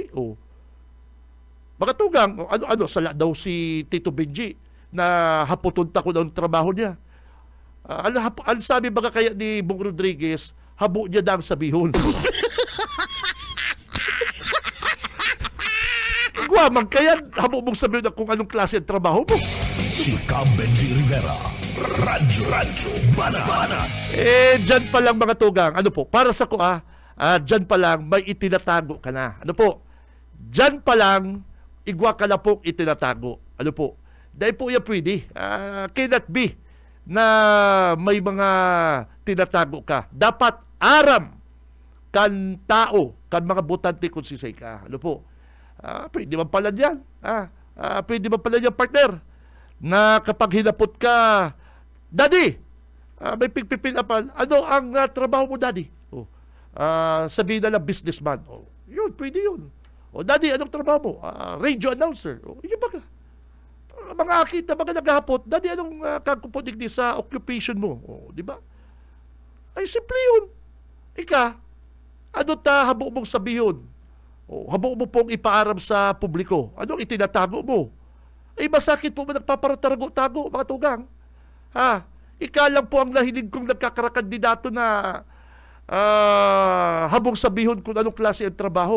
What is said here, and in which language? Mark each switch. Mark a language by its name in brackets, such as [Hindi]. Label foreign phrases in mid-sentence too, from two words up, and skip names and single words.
[Bikol] Baka tugang, sala daw si Tito Benji na hapoton ta ko ng trabaho niya. Ang sabi baga kaya ni Bong Rodriguez, habo niya dang sabihon. Guamang kaya, [Filipino] habo mong sabihin na kung anong klase ang trabaho mo. [Bikol] Si Benji Rivera, Radyo Banana. [Filipino] Dyan pa lang mga tugang, para sa ko dyan pa lang may itinatago ka na. [Bikol] Dyan pa lang, igwa ka na pong itinatago. [Filipino] Dahil po yan pwede. [English] Cannot be [Filipino] na may mga tinatago ka. [Bikol] Dapat aram kan tao, kan mga butante kung sisay ka. [Filipino] Pwede man pala yan. Pwede man pala yan, partner, na kapag hinapot ka, Daddy, may pigpipinapan, ano ang trabaho mo, Daddy? Sabihin na lang businessman. Yun, pwede yun. Daddy, anong trabaho mo? [English] Radio announcer. [Filipino] Yun baga. [Bikol] Mga akit na mga naghahapot, Daddy, anong kakupunig sa occupation mo? [Filipino] Di ba? Ay, simple yun. [Bikol] Ika, ano habo mong sabihin? Habo mo pong ipaaram sa publiko. [Filipino] Anong itinatago mo? Masakit po ba nagpaparatarago-tago, mga tugang? [Bikol] Ika lang po ang nahinig kong nagkakarakandidato na habong sabihin kung anong klase ang trabaho.